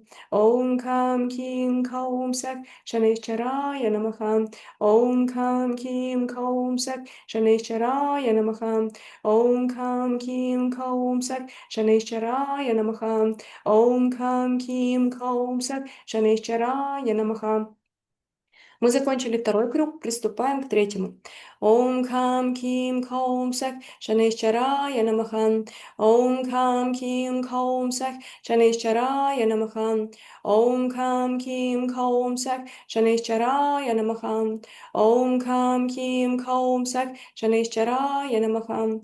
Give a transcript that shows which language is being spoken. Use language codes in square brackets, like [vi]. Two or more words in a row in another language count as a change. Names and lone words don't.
[sa] ॐ कं कीं कौं सः शनैश्चराय नमः. ॐ कं कीं कौं सः शनैश्चराय नमः. ॐ कं कीं कौं सः शनैश्चराय नमः. ॐ कं कीं कौं सः शनैश्चराय नमः. [ru] Мы закончили второй круг, приступаем к третьему. [sa] ॐ कं कीं कौं सः शनैश्चराय नमः. ॐ कं कीं कौं सः शनैश्चराय नमः. ॐ कं कीं कौं सः शनैश्चराय नमः. ॐ कं कीं कौं सः शनैश्चराय नमः.